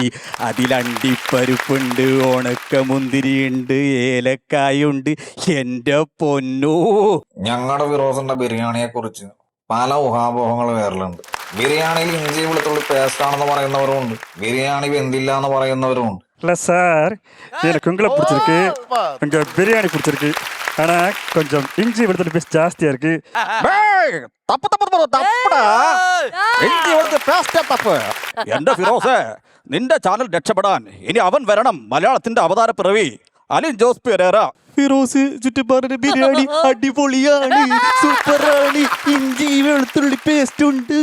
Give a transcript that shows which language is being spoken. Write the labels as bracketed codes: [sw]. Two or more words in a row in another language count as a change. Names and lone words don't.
[ml] അതിൽ അണ്ടിപ്പരിപ്പുണ്ട്, ഉണക്കമുന്തിരിയുണ്ട്, ഏലക്കായുണ്ട്. എൻ്റെ പൊന്നോ. ഞങ്ങളുടെ ഫിറോസിന്റെ ബിരിയാണിയെ കുറിച്ച് പല ഊഹാപോഹങ്ങൾ വേറലുണ്ട്. ബിരിയാണിയിൽ ഇഞ്ചി വെളുത്തുള്ളി പേസ്റ്റ് ആണെന്ന് പറയുന്നവരുമുണ്ട്, ബിരിയാണി വെന്തില്ല എന്ന് പറയുന്നവരുമുണ്ട്. [ta] இல்லை சார், எனக்கு உங்களை பிடிச்சிருக்கு, உங்க பிரியாணி பிடிச்சிருக்கு. ஆனா கொஞ்சம் இஞ்சி வெளுத்துள்ளி பேஸ்ட் ஜாஸ்தியா இருக்கு. [ml] എന്റെ ഫിറോസേ, നിന്റെ ചാനൽ രക്ഷപ്പെടാൻ ഇനി അവൻ വരണം. മലയാളത്തിന്റെ അവതാര പിറവി അലിൻ ജോസ് പെരേര. ഫിറോസ് ചുറ്റുപാടിന്റെ ബിരിയാണി അടിപൊളിയാണ്, സൂപ്പറാണ്, ഇഞ്ചി വെളുത്തുള്ളി പേസ്റ്റ് ഉണ്ട്.